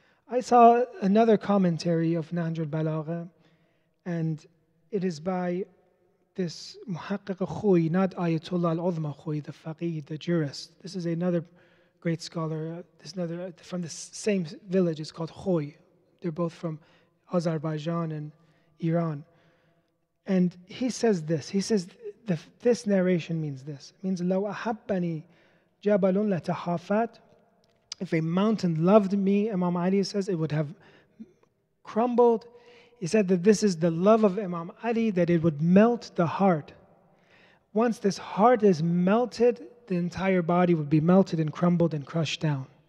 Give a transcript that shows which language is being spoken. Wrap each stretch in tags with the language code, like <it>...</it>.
<en>I saw another commentary of Nahj al-Balagha, and it is by this Muhaqqiq Khoui, not Ayatollah al-Uzma Khoui, the faqih, the jurist. This is another great scholar, this another from the same village. It's called Khoui. They're both from Azerbaijan and Iran. And he says this. He says this narration means this. It means</en> <ar>لو أحبني جبل لتخافت.</ar> <en>If a mountain loved me, Imam Ali says, it would have crumbled. He said that this is the love of Imam Ali, that it would melt the heart. Once this heart is melted, the entire body would be melted and crumbled and crushed down.</en>